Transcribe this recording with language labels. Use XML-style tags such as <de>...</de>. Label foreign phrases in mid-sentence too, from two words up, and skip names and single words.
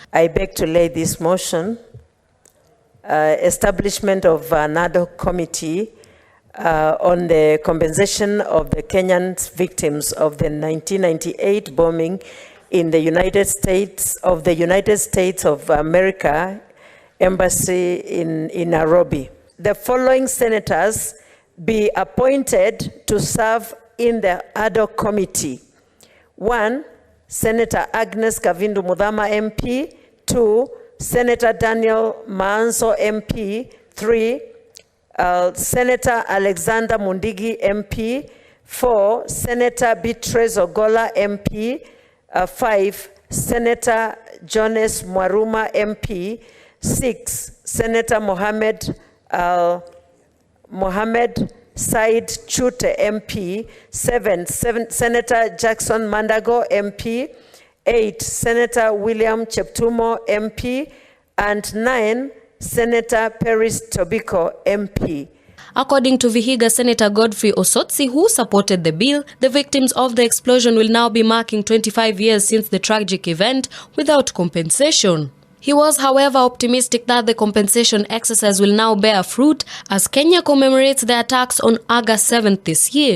<en>I beg to lay this motion, establishment of an ad hoc committee on the compensation of the Kenyan victims of the 1998 bombing in the United States of America Embassy in Nairobi. The following senators be appointed to serve in the ad hoc committee. 1. Senator Agnes Kavindu Mudhama MP. 2. Senator Daniel Maanzo MP. 3. Senator Alexander Mundigi MP. 4. Senator Beatrice Ogola MP. 5. Senator Jones Mwaruma MP. 6. Senator Mohammed Said Chute MP. 7. Senator Jackson Mandago MP. 8. Senator William Cheptumo MP. And 9. Senator Peris Tobiko MP. According to Vihiga Senator Godfrey Osotsi, who supported the bill, the victims of the explosion will now be marking 25 years since the tragic event without compensation. He was, however, optimistic that the compensation exercise will now bear fruit as Kenya commemorates the attacks on August 7th this year.</en>